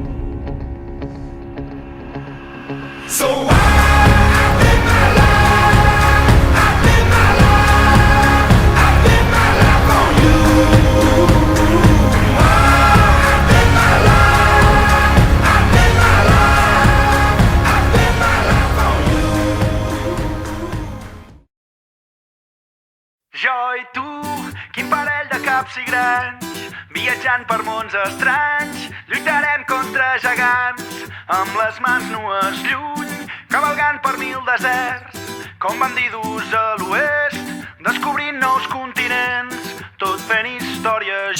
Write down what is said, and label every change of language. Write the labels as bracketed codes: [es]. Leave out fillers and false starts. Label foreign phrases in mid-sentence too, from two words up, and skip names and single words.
[en] So I live my life, I live my life, I live my life on you. I live my life, I live my life, I live my life on you. [ca] Jo i tu, quin parell de caps i grans, viatjant per mons estranys, lluitarem contra gegants, amb les mans nues lluny, cavalgant per 1000 deserts, com bandidus a l'oest, descobrint nous continents, tot fent història.